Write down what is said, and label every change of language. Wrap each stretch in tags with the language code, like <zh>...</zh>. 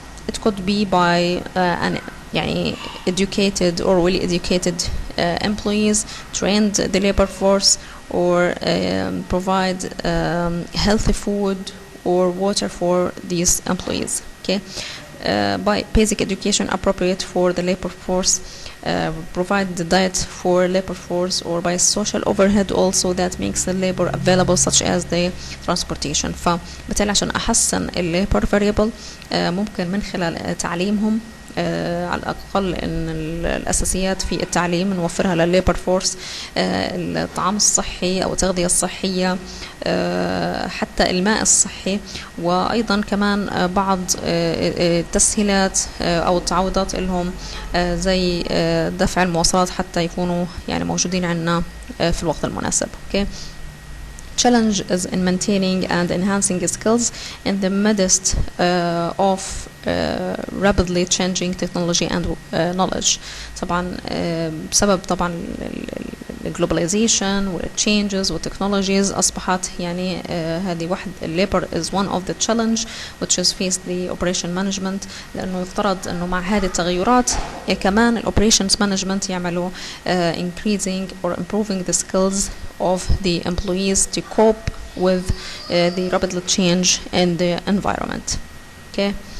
<en>It could be by an يعني educated or well educated employees, trained the labor force, or provide healthy food or water for these employees. Okay, by basic education appropriate for the labor force, provide the diet for labor force, or by social overhead also that makes the labor available such as the transportation.</en> <ar>فبالتالي عشان أحسن ال labor variable ممكن من خلال تعليمهم على الأقل إن الأساسيات في التعليم نوفرها للليبر فورس، الطعام الصحي أو التغذية الصحية، حتى الماء الصحي، وأيضا كمان بعض التسهيلات أو التعويضات لهم زي دفع المواصلات حتى يكونوا يعني موجودين عندنا في الوقت المناسب. Okay.</ar> <en>Challenge is in maintaining and enhancing skills in the midst of rapidly changing technology and knowledge.</en> <ar>طبعا بسبب طبعا الجلوباليزيشن والتشينجز والتكنولوجيز أصبحت يعني هذه واحد</ar> <en>labor is one of the challenge which is faced the operation management،</en> <ar>لأنه يفترض أنه مع هذه التغيرات كمان</ar> <en>operations management يعملوا increasing or improving the skills of the employees to cope with the rapidly change in the environment. Okay.</en>